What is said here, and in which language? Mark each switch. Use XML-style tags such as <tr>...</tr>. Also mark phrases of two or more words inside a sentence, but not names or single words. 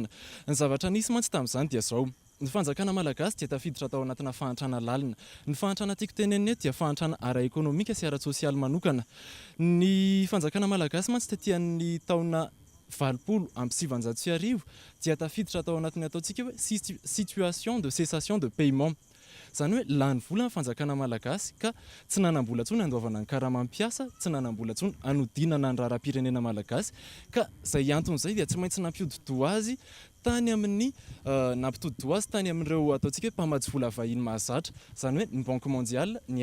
<mg>Ny zavatra nisy mantsy tamin'izany dia zao. Ny fanjakana malagasy dia tafiditra tao anatina fahantrana lalina. Ny fahantrana tiako tenenina eto dia fahantrana ara-ekônomika sy ara-tsosialy manokana. Ny fanjakana malagasy mantsy tetian'ny taona 2020 dia tafiditra tao anatin'ny ataontsika hoe</mg> <fr>situation de cessation de paiement.</fr> <mg>Zany hoe lany vola ny fanjakana malagasy ka tsy nanambola intsony andoavana ny karamanpiasa, tsy nanambola intsony anodinana ny raharaham-pirenena malagasy ka izay anton'izay dia tsy maintsy nampitodoa azy tany amin'ny nampitodoa azy tany amin'ireo ataontsika hoe mpamatsy vola vahiny mahazatra, zany hoe ny</mg> <fr>Banque mondiale,</fr> <mg>ny</mg>